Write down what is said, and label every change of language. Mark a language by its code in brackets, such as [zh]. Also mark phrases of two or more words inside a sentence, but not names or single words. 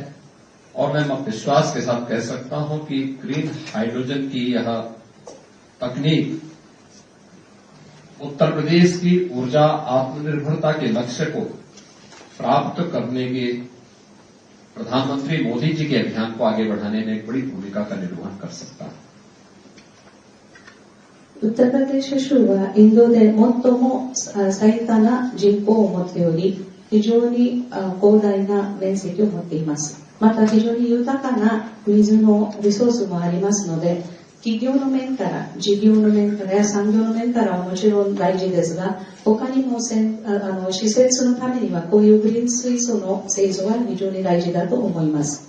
[hi] और मैं विश्वास के साथ कह सकता हूं कि [en] green hydrogen [hi] की यह तकनीक उत्तर प्रदेश की ऊर्जा आत्मनिर्भरता के लक्ष्य को प्राप्त करने के प्रधानमंत्री मोदी जी के अभियान को आगे बढ़ाने में एक बड़ी भूमिका का निर्वहन कर सकता है। [ja] ウッタルプラデシュ州はインドで最も最多な人口を持っており、非常に広大な面積を持っています。また非常に豊かな水のリソースもありますので、企業の面から、事業の面からや産業の面からはもちろん大事ですが、他にも施設のためにはこういうグリーン水素の製造は非常に大事だと思います。